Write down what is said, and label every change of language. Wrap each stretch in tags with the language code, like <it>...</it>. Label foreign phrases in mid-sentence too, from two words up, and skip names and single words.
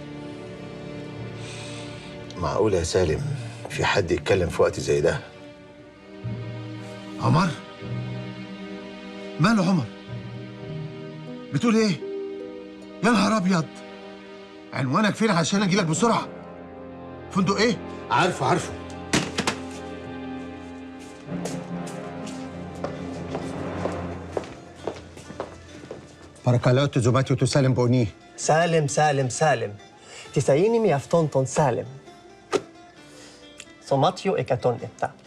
<ar>معقول يا سالم في حد يتكلم في وقت زي ده؟ عمر؟ ماله عمر؟ بتقول ايه؟ يا نهار ابيض! عنوانك فين عشان اجي لك بسرعه؟ فندق ايه؟ عارفه.</ar> <el>παρακαλώ το δωμάτιο του Σάλεμ Πονί. Σάλεμ. Τισαΐνι με αυτόν τον Σάλεμ. Δωμάτιο 107.</el>